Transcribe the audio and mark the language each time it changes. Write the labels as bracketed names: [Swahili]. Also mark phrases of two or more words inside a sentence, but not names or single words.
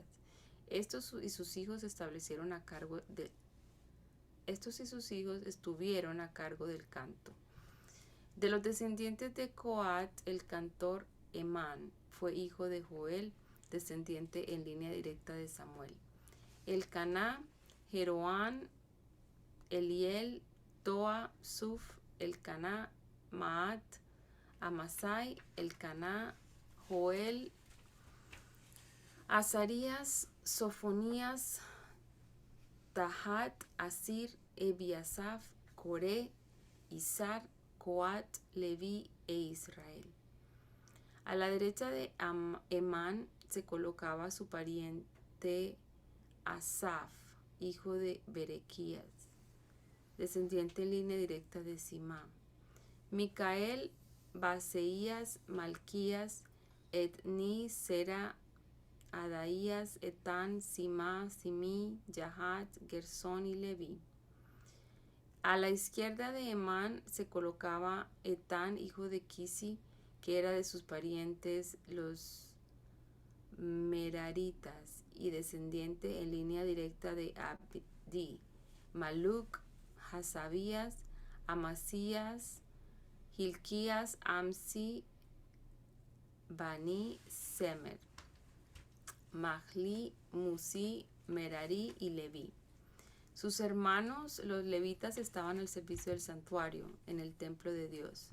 [Spanish] Estos y sus hijos estuvieron a cargo del canto. De los descendientes de Coat, el cantor Emán fue hijo de Joel, descendiente en línea directa de Samuel. Elcaná, Jeroán, Eliel, Toa, Suf, Elcaná, Maat, Amasai, Elcaná, Joel, Azarías, Sofonías, Tahat, Asir, Ebiasaf, Coré, Izar, Coat, Leví e Israel. A la derecha de Emán se colocaba su pariente Asaf, hijo de Berequías, descendiente en línea directa de Simá. Micael, Baseías, Malquías, Etni, Sera, Adaías, Etán, Simá, Simí, Yahat, Gersón y Leví. A la izquierda de Emán se colocaba Etán, hijo de Kisi, que era de sus parientes los Meraritas y descendiente en línea directa de Abdi, Maluc, Hasabías, Amasías, Hilquías, Amsi, Bani, Semer, Mahli, Musi, Merari y Leví. Sus hermanos, los levitas, estaban al servicio del santuario en el templo de Dios.